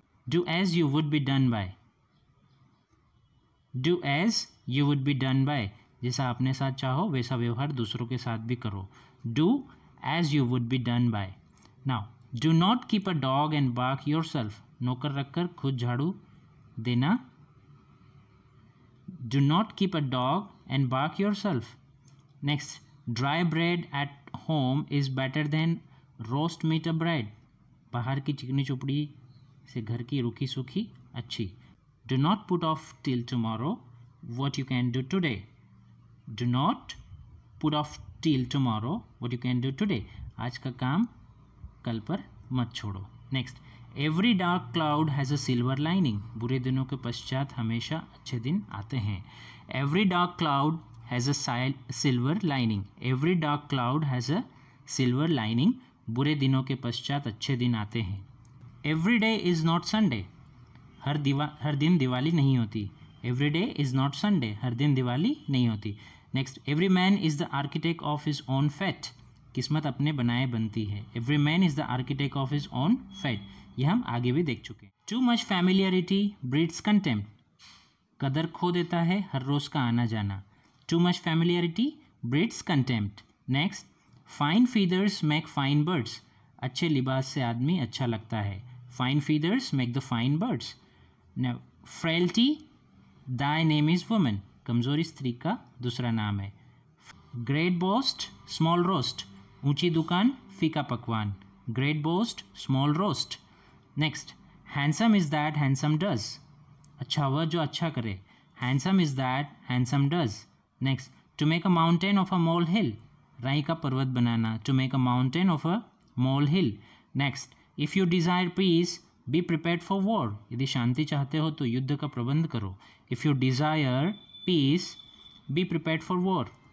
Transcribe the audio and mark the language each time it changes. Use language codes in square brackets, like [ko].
[en] Do as you would be done by. Do as you would be done by. [hi] जैसा अपने साथ चाहो वैसा व्यवहार दूसरों के साथ भी करो. [en] Do as you would be done by. Now, do not keep a dog and bark yourself. [hi] नौकर रखकर खुद झाड़ू देना. [en] Do not keep a dog and bark yourself. Next, dry bread at home is better than roast meat abroad. [hi] बाहर की चिकनी चुपड़ी से घर की रूखी सूखी अच्छी. [en] Do not put off till tomorrow what you can do today. Do not put off till tomorrow what you can do today. [hi] आज का काम कल पर मत छोड़ो. [en] Next, every dark cloud has a silver lining. [hi] बुरे दिनों के पश्चात हमेशा अच्छे दिन आते हैं. [en] Every dark cloud has a silver lining. Every dark cloud has a silver lining. [hi] बुरे दिनों के पश्चात अच्छे दिन आते हैं. [en] Every day is not Sunday. [hi] हर दिन दिवाली नहीं होती. [en] Every day is not Sunday. [hi] हर दिन दिवाली नहीं होती. [en] Next, every man is the architect of his own fate. [hi] किस्मत अपने बनाए बनती है. [en] Every man is the architect of his own fate. [hi] यह हम आगे भी देख चुके हैं. [en] Too much familiarity breeds contempt. [hi] कदर खो देता है हर रोज़ का आना जाना. [en] Too much familiarity breeds contempt. Next, fine feathers make fine birds. [hi] अच्छे लिबास से आदमी अच्छा लगता है. [en] Fine feathers make the fine birds. Now, frailty, thy name is woman. [hi] कमज़ोरी स्त्री का दूसरा नाम है. [en] Great boast, small roast. [hi] ऊंची दुकान फीका पकवान. [en] Great boast, small roast. Next, handsome is that handsome does. [hi] अच्छा वह जो अच्छा करे. [en] Handsome is that handsome does. Next, to make a mountain of a molehill, [hi] राई का पर्वत बनाना. [en] To make a mountain of a molehill. Next, if you desire peace be prepared for war, [hi] यदि शांति चाहते हो तो युद्ध का प्रबंध करो. [en] If you desire peace be prepared for war.